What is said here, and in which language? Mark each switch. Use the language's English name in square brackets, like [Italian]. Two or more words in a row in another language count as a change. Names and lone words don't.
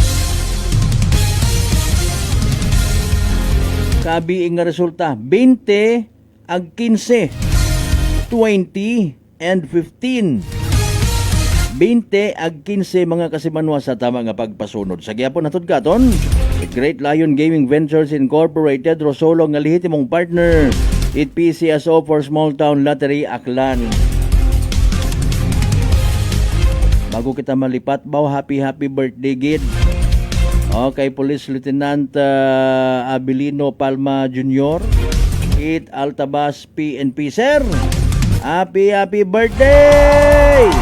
[Aklanon] Kabi nga resulta 20 ag 15 20 and 15 20 ag 15 mga kasimanwa sa tama nga pagpasunod sa gyapon natud katon Great Lion Gaming Ventures Incorporated Rosolo nga lehitimong partner it PCSO for Small Town Lottery Aklan. Bago kita malipat baw [English] happy birthday [Aklanon] gid kay Police Lieutenant Abilino Palma Jr. It Altabas PNP Sir. [English] Happy birthday!